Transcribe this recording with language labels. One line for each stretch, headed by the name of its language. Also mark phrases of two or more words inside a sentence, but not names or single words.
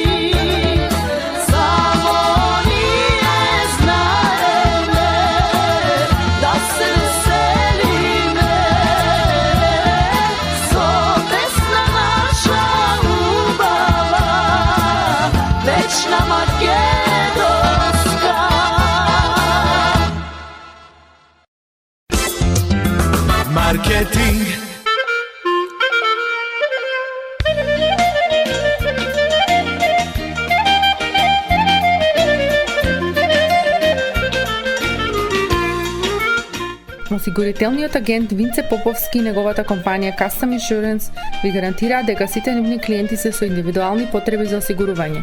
Macedonian: Samo nije znajeme da se veselime, so pesna naša ubava, večna makedonska. Marketing. Осигурителниот агент Винце Поповски и неговата компанија Custom Insurance ви гарантираат дека сите нивни клиенти се со индивидуални потреби за осигурување.